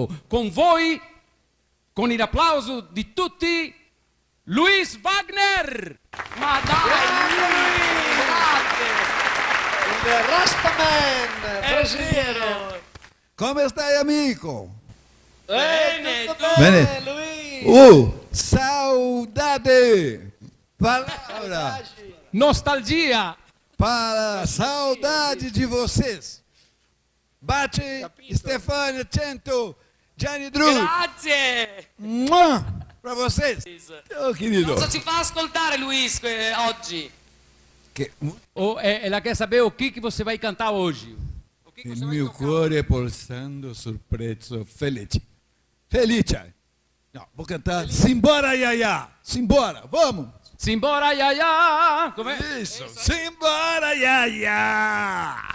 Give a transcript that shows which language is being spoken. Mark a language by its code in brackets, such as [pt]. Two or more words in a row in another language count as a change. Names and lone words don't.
[it] Con voi, con l'applauso di tutti, Luis Wagner! Ma dai, Il Rastaman brasiliano. Come stai, amico? Bene, tutto tu? bene, Luis. [pt] Saudade! Palavra [it] Nostalgia! [pt] para saudade de vocês. Bate, [it] Stefano, Cento, Gianni Dru. Grazie! [pt] Para vocês. Oh, querido. [it] Cosa ci fa ascoltare Luis oggi? [pt] Que, Ela quer saber o que você vai cantar hoje. O que [it] il [pt] você vai [it] mio [pt] tocar? [it] cuore pulsando sul prezzo felice. Felice. [pt] No, vou cantar Simbora, Yaya. Simbora, vamos. Simbora, ya, ya! Com'è? Isso, simbora, Yaya.